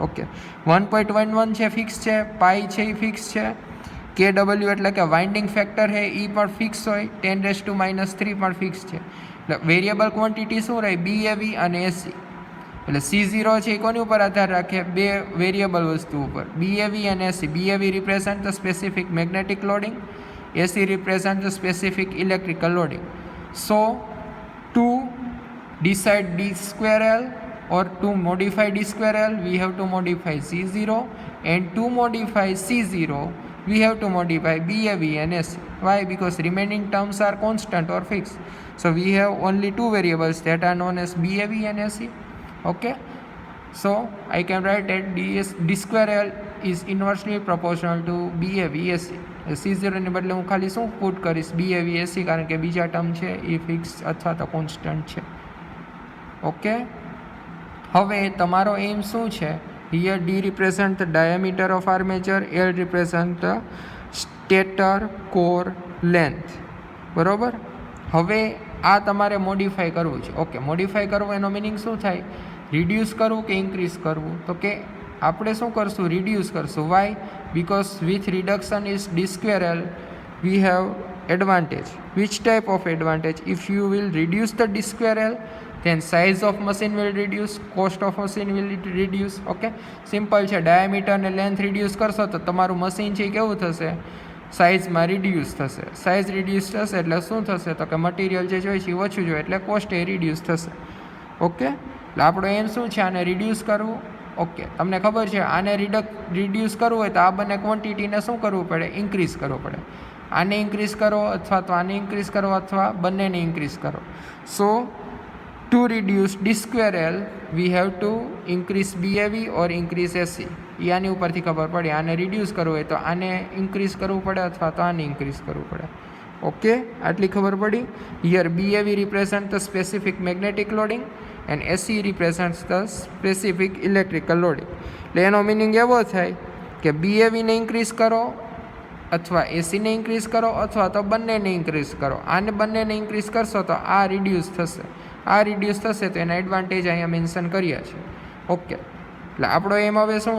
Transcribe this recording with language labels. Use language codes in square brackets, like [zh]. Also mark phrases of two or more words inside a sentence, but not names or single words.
[gu] ઓકે, 1.11 છે ફિક્સ છે, પાઈ છે એ ફિક્સ છે, KW એટલે કે [en] winding factor [gu] છે એ પણ ફિક્સ હોય, 10⁻³ પણ ફિક્સ છે. એટલે [en] variable quantity [gu] શું રહે? BAV અને AC. એટલે C0 છે એ કોની ઉપર આધાર રાખે? બે વેરિયેબલ વસ્તુ ઉપર, BAV અને AC. [en] BAV represent the specific magnetic loading, AC represent the specific electrical loading. So to decide D square L or to modify D square L, we have to modify C0, and to modify C0 we have to modify BAV and AC. Why? Because remaining terms are constant or fixed. So we have only two variables that are known as BAV and AC. Okay, So I can write that d square L is inversely proportional to BAVAC. [gu] C0 ને બદલે હું ખાલી શું પુટ કરીશ BAVAC, કારણ કે બીજા ટર્મ છે એ ફિક્સ અથવા તો કોન્સ્ટન્ટ છે. ઓકે, હવે તમારો એમ શું છે? [en] હિયર D represent the diameter of armature, L represent the stator core length. [gu] બરોબર, હવે આ તમારે મોડિફાઈ કરવું છે. ઓકે, મોડિફાઈ કરવું એનો મિનિંગ શું થાય? રિડ્યુસ કરવું કે ઇન્ક્રીઝ કરવું? તો કે આપણે શું કરશું? રિડ્યુસ કરશું. [en] Why? Because with reduction is d square L we have advantage. Which type of advantage? If you will reduce the d square L, then size of machine will reduce, cost of machine will reduce. [gu] ઓકે, સિમ્પલ છે. ડાયામીટર અને લેન્થ રિડ્યુસ કરશો તો તમારું મશીન છે એ કેવું થશે? સાઇઝમાં રિડ્યુસ થશે. સાઇઝ રિડ્યુસ થશે એટલે શું થશે? તો કે મટીરિયલ જે જોઈએ છે એ ઓછું જોઈએ એટલે કોસ્ટ એ રિડ્યુસ થશે. ઓકે, એટલે આપણો એમ શું છે? આને રિડ્યુસ કરવું. ઓકે, તમને ખબર છે આને રિડ્યુસ કરવું હોય તો આ બંને ક્વોન્ટિટીને શું કરવું પડે? ઇન્ક્રીઝ કરવું પડે. આને ઇન્ક્રીઝ કરો અથવા તો આને ઇન્ક્રીઝ કરો અથવા બંનેને ઇન્ક્રીઝ કરો. [en] સો to reduce d square L we have to increase BAV or increase SC. [gu] એ આની ઉપરથી ખબર પડે. આને રિડ્યુસ કરવું હોય તો આને ઇન્ક્રીઝ કરવું પડે અથવા તો આને ઇન્ક્રીઝ કરવું પડે. ઓકે, આટલી ખબર પડી. [en] હિયર BAV represents the specific magnetic loading and SC represents the specific electrical loading. [gu] એટલે એનો મિનિંગ એવો થાય કે BAV ને ઇન્ક્રીઝ કરો અથવા એસીને ઇન્ક્રીઝ કરો અથવા તો બંનેને ઇન્ક્રીઝ કરો. આને બંનેને ઇન્ક્રીઝ કરશો તો આ રિડ્યુસ થશે. આ રિડ્યુસ થશે તો એના એડવાન્ટેજ અહીંયા મેન્શન કર્યા છે. ઓકે, એટલે આપણો એમ હવે શું?